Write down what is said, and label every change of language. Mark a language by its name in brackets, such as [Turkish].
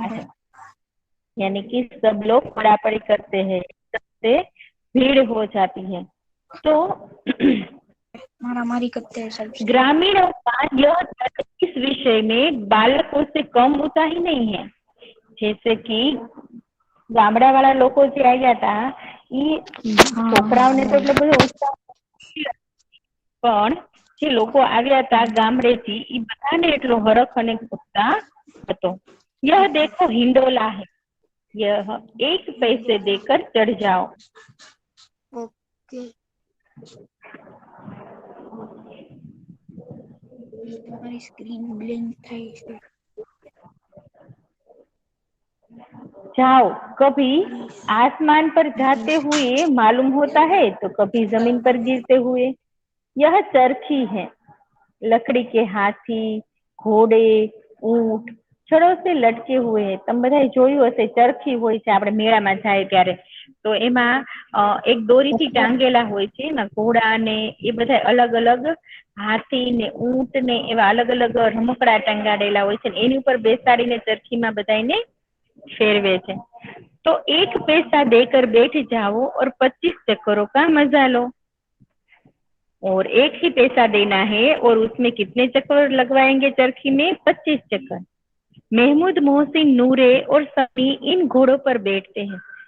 [Hindi] होता है। है यानी कि सब लोग पड़ापड़ी करते हैं, सबसे भीड़ हो जाती है। तो मारामारी करते हैं सबसे। ग्रामीणों का यह तर्क इस विषय में बालकों से कम उत्साही नहीं है। जैसे कि [Gujarati] ગામડાવાળા લોકો જે આવ્યા હતા એ છોકરાઓને તો એટલો બધો ઉત્સાહ પણ જે લોકો આવ્યા હતા ગામડેથી એ બધાને એટલો હરખ અને ઉત્સાહ હતો। [Hindi] यह देखो हिंडोला है, यह 1 पैसे देकर चढ़ जाओ। [English] Okay. [Gujarati] તમારી સ્ક્રીન બ્લિંક થઈ છે। [Hindi] जाओ, कभी आसमान पर जाते हुए मालूम होता है तो कभी जमीन पर गिरते हुए। यह चरखी है, लकड़ी के हाथी, घोड़े, ऊंट छड़ों से लटके हुए है। [Gujarati] તમે બધાએ જોયું હશે ચરખી હોય છે આપણે મેળામાં જાય ત્યારે, તો એમાં એક દોરીથી ટાંગેલા હોય છે, એમાં ઘોડા ને એ બધા [Hindi] अलग अलग [Gujarati] હાથી ને ઊંટ ને એવા अलग अलग રમકડા ટંગાડેલા હોય છે, એની ઉપર બેસાડીને ચરખીમાં બધાને फेरवे છે। [Hindi] तो 1 पैसा देकर बैठ जाओ और 25 चक्करों का मजा लो। और एक ही पैसा देना है और उसमें कितने चक्कर लगवाएंगे चरखी में? 25 चक्कर। महमूद, मोहसिन, नूरे और समी इन घोड़ों पर बैठते हैं।